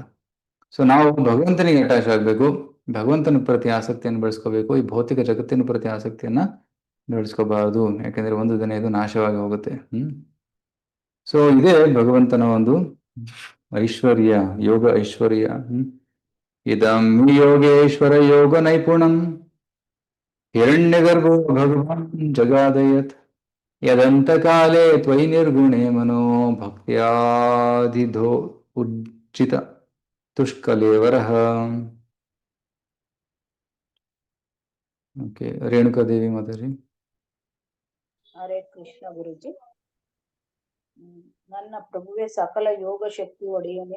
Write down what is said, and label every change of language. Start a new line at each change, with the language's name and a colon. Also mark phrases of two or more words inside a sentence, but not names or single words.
Kannada: ಸೊ ನಾವು ಭಗವಂತನಿಗೆ ಅಟ್ಯಾಚ್ ಆಗಬೇಕು, ಭಗವಂತನ ಪ್ರತಿ ಆಸಕ್ತಿಯನ್ನು ಬೆಳೆಸ್ಕೋಬೇಕು. ಈ ಭೌತಿಕ ಜಗತ್ತಿನ ಪ್ರತಿ ಆಸಕ್ತಿಯನ್ನ ಬೆಳೆಸ್ಕೋಬಾರದು, ಯಾಕೆಂದ್ರೆ ಒಂದು ದಿನ ಇದು ನಾಶವಾಗಿ ಹೋಗುತ್ತೆ. ಸೊ ಇದೇ ಭಗವಂತನ ಒಂದು ಐಶ್ವರ್ಯ, ಯೋಗ ಐಶ್ವರ್ಯ.
Sanskrit: ಇದಂ ಯೋಗೇಶ್ವರ ಯೋಗ ನೈಪುಣಂ ಹಿರಣ್ಯಗರ್ಭೋ ಭಗವಾನ್ ಜಗಾದಯತ್ ಯದಂತ ಕಾಲೇ ತ್ವಯಿ ನಿರ್ಗುಣೆ ಮನೋ ಭಕ್ತ್ಯಾಧಿಧೋ ಉಜ್ಜಿತ ತುಷ್ಕಲೇವರಃ.
Kannada: ಓಕೆ, ರೇಣುಕಾದೇವಿ ಮಾತಾಡಿ. ಹರೇ ಕೃಷ್ಣ ಗುರುಜಿ. ನನ್ನ ಪ್ರಭುವೆ ಸಕಲ ಯೋಗ ಶಕ್ತಿ ಒಡೆಯನೆ.